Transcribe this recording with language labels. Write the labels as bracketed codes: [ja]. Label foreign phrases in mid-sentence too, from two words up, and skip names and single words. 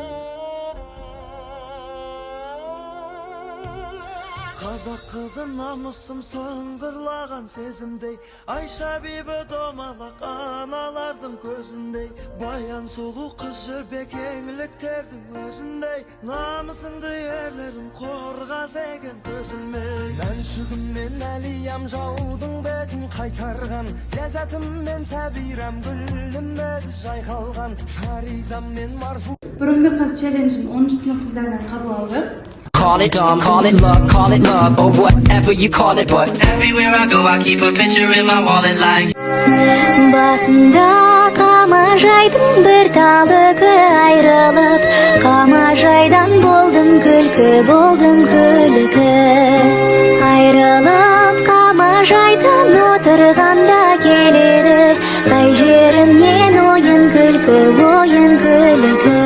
[kk] Қазақ қызы намысым сыңғырлаған сезімдей, Айша бибі домалақ аналардың көзіндей, баян сұлу қыз жібек еңліктердің өзіндей, намысыңды ерлерім қорғас екен көзілмей. Мәншүгіммен әлиям жаудың бетін қайтарған, ләззатыммен сәбирам гүлім еді жайқалған, фаризаммен марфу. Бұрымды қыз челленджін 10-шы сынып қыздарынан қабыл алды. [en] Call it dumb, call it love, or whatever you call it, but everywhere I go I keep a picture in my wallet like [kk] Басында қамажайдың бір талығы айрылып, қамажайдан болдым күлкі, айрылып қамажайдан отырғанда келеді, қай жерімнен ойын күлкі.